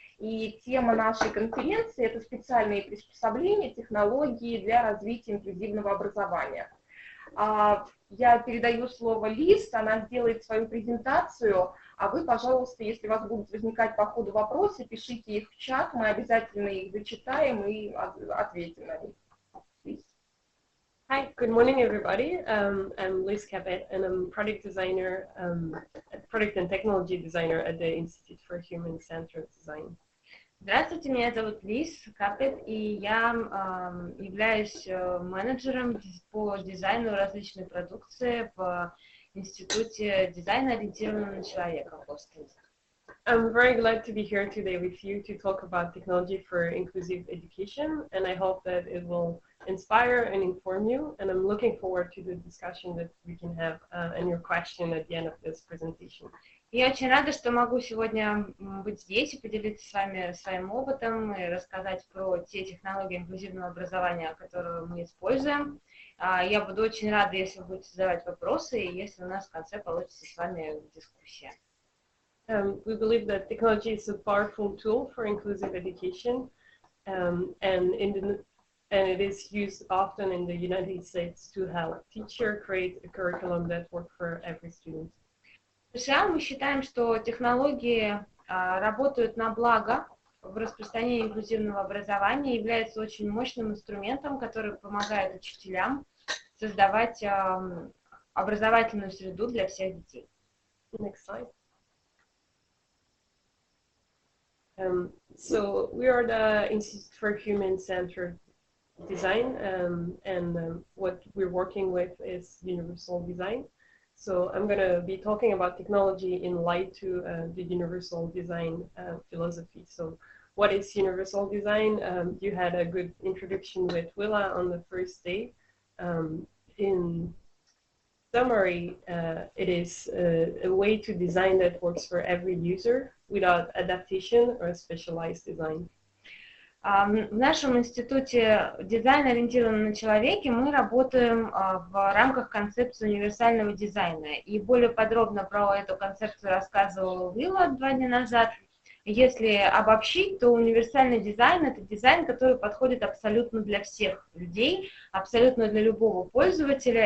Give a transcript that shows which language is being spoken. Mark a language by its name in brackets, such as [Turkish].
[Russian] И тема нашей конференции – это специальные приспособления, технологии для развития инклюзивного образования. Я передаю слово Лиз, она сделает свою презентацию, а вы, пожалуйста, если у вас будут возникать по ходу вопросы, пишите их в чат, мы обязательно их зачитаем и ответим на них. [English] Please. Hi, good morning, everybody. I'm Liz Cabet, and I'm product designer, product and technology designer at the Institute for Human-Centered Design. [Russian] Здравствуйте, меня зовут Лиз Капет, и я являюсь менеджером по дизайну различной продукции в Институте дизайна, ориентированного на человека в Бостоне. [English] I'm very glad to be here today with you to talk about technology for inclusive education, and I hope that it will inspire and inform you, and I'm looking forward to the discussion that we can have and your question at the end of this presentation. [Russian] Я очень рада, что могу сегодня быть здесь и поделиться с вами своим опытом и рассказать про те технологии инклюзивного образования, которые мы используем. Я буду очень рада, если вы будете задавать вопросы, и если у нас в конце получится с вами дискуссия. [English] We believe that technology is a powerful tool for inclusive education, and it is used often in the United States to help teachers create a curriculum that works for every student. [Russian] В США мы считаем, что технологии работают на благо в распространении инклюзивного образования, являются очень мощным инструментом, который помогает учителям создавать образовательную среду для всех детей. [English] Next slide. So we are the Institute for Human-Centered Design, and what we're working with is universal design. So I'm going to be talking about technology in light to the universal design philosophy. So what is universal design? You had a good introduction with Willa on the first day. In summary, it is a way to design that works for every user without adaptation or specialized design. [Russian] В нашем институте дизайна, ориентированного на человека, мы работаем в рамках концепции универсального дизайна. И более подробно про эту концепцию рассказывала Вилла 2 дня назад. Если обобщить, то универсальный дизайн – это дизайн, который подходит абсолютно для всех людей, абсолютно для любого пользователя.